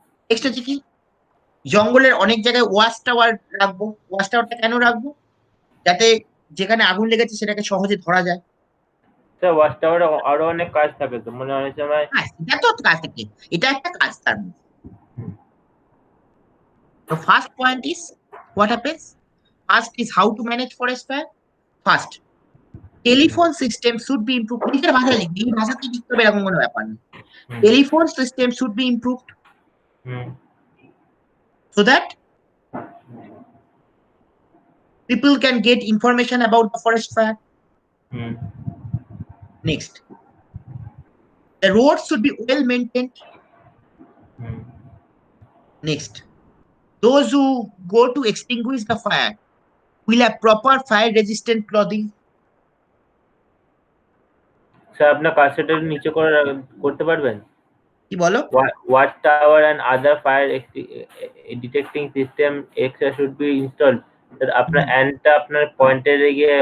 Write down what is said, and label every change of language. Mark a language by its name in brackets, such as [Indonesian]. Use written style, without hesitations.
[Bangla] Next হচ্ছে কি, জঙ্গলের অনেক জায়গায় ওয়াচ টাওয়ার রাখবো। ওয়াচ টাওয়ারটা কেন রাখবো, যাতে যেখানে আগুন লেগেছে সেটাকে সহজে ধরা যায়। স্যার, ওয়াচ টাওয়ারে আরো অনেক কাজ থাকে তো, মানে অনেক সময়। হ্যাঁ, এটা তো কাজ থেকে, এটা একটা কাজ তার মধ্যে। হুম [English] The first point is what happens. First is how to manage forest fire. First, telephone system should be improved. [Bangla] নিজের ভাষায় লিখবি, এই ভাষাতে লিখতে হবে এরকম কোনো ব্যাপার নেই। হুম [English] Telephone system should be improved hmm so that people can get information about the forest fire. Hmm Next, the roads should be well maintained. Hmm Next, those who go to extinguish the fire will have proper fire resistant clothing. [Bangla] Sir, আপনার কাজটা নিচে করে করতে পারবেন? কি বলো? [English] Watch tower and other fire detecting system extra should be installed. [Bangla] Sir, আপনার অ্যান্ডটা আপনার পয়েন্টে গিয়ে